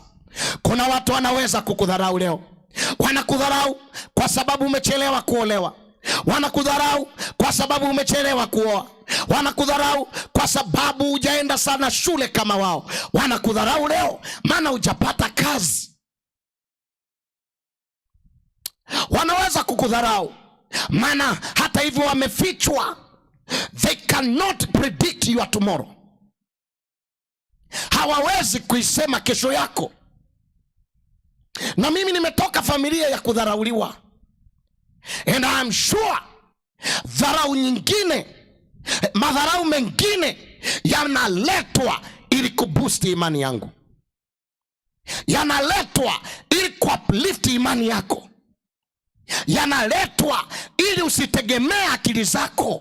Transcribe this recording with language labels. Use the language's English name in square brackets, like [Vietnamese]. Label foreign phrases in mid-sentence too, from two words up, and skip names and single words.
[Swahili] Kuna watu wanaweza kukudharau leo. Wanakudharau kwa sababu umechelewa kuolewa, wanakudharau kwa sababu umechelewa kuoa, wanakudharau kwa sababu hujaenda sana shule kama wao, wanakudharau leo maana hujapata kazi. Wanaweza kukudharau maana hata hivyo wamefichwa. [English] They cannot predict your tomorrow. [Swahili] Hawawezi kuisema kesho yako. Na mimi nimetoka familia ya kudharauliwa, [English] and I am sure [Swahili] dharau nyingine, madharau mengine yanaletwa ili kuboost imani yangu, yanaletwa ili kuuplift imani yako, yanaletwa ili usitegemee akili zako.